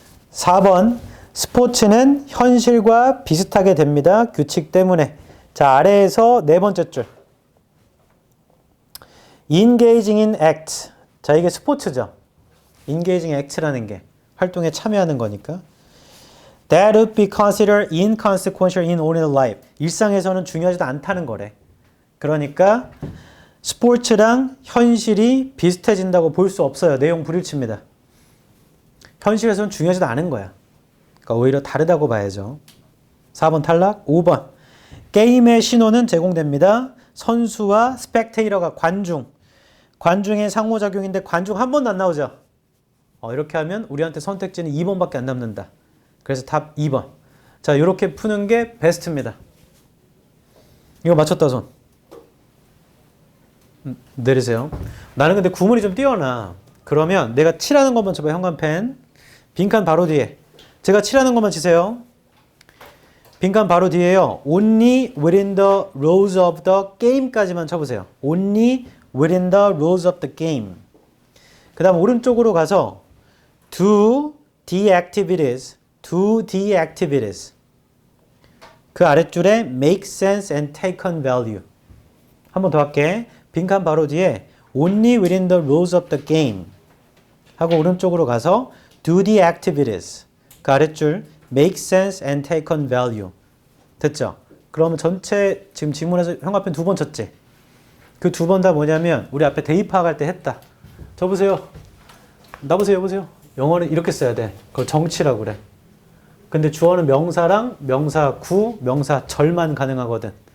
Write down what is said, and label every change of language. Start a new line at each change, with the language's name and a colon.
Korean: 4번 스포츠는 현실과 비슷하게 됩니다. 규칙 때문에. 자, 아래에서 네 번째 줄.
English: engaging in act.
Korean: 자, 이게 스포츠죠. engaging act라는 게 활동에 참여하는 거니까.
English: That would be considered inconsequential in ordinary life.
Korean: 일상에서는 중요하지도 않다는 거래. 그러니까 스포츠랑 현실이 비슷해진다고 볼 수 없어요. 내용 불일치입니다. 현실에서는 중요하지도 않은 거야. 그러니까 오히려 다르다고 봐야죠. 4번 탈락. 5번. 게임의 신호는 제공됩니다. 선수와 스펙테이터가 관중의 상호작용인데 관중 한 번도 안 나오죠. 이렇게 하면 우리한테 선택지는 2번밖에 안 남는다. 그래서 답 2번. 자, 이렇게 푸는 게 베스트입니다. 이거 맞췄다 손. 내리세요. 나는 근데 구문이 좀 뛰어나. 그러면 내가 칠하는 것만 쳐봐요. 형광펜. 빈칸 바로 뒤에. 제가 칠하는 것만 치세요. 빈칸 바로 뒤에요.
English: Only within the rules of the game까지만
Korean: 쳐보세요.
English: Only within the rules of the game.
Korean: 그 다음 오른쪽으로 가서
English: do the activities. Do the activities.
Korean: 그 아랫줄에
English: make sense and take on value.
Korean: 한 번 더 할게. 빈칸 바로 뒤에
English: only within the rules of the game
Korean: 하고 오른쪽으로 가서
English: do the activities.
Korean: 그 아랫줄
English: make sense and take on value.
Korean: 됐죠? 그러면 전체 지금 지문에서 형광펜 2번 쳤지? 그 2번 다 뭐냐면 우리 앞에 대입학할 때 했다. 저 보세요. 나 보세요. 여보세요. 영어는 이렇게 써야 돼. 그걸 정치라고 그래. 근데 주어는 명사랑 명사 구, 명사 절만 가능하거든.